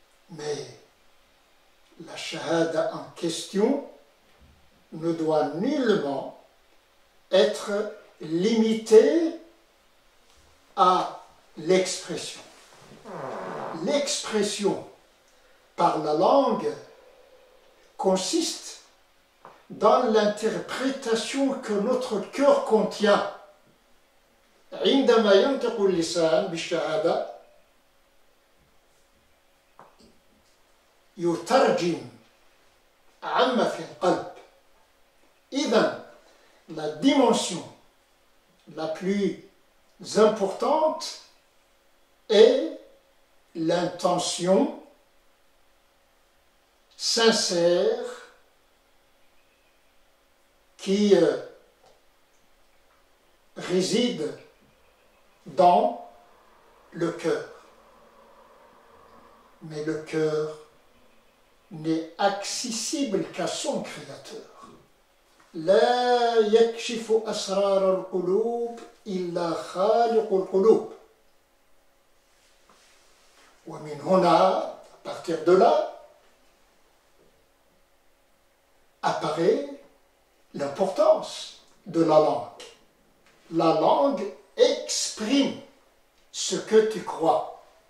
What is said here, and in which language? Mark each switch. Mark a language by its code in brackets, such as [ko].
[fr] Mais la shahada en question ne doit nullement être limitée à l'expression. L'expression par la langue consiste dans l'interprétation que notre cœur contient. [ar] عندما ينطق اللسان بالشهادة يترجم عما في القلب. إذن [fr] la dimension la plus importante est l'intention sincère qui réside dans le cœur. Mais le cœur n'est accessible qu'à son créateur. [ar] لا يكشف أسرار القلوب إلا خالق القلوب. ومن هنا, [fr] à partir de là, apparaît l'importance de la langue. La langue exprime ce que tu crois.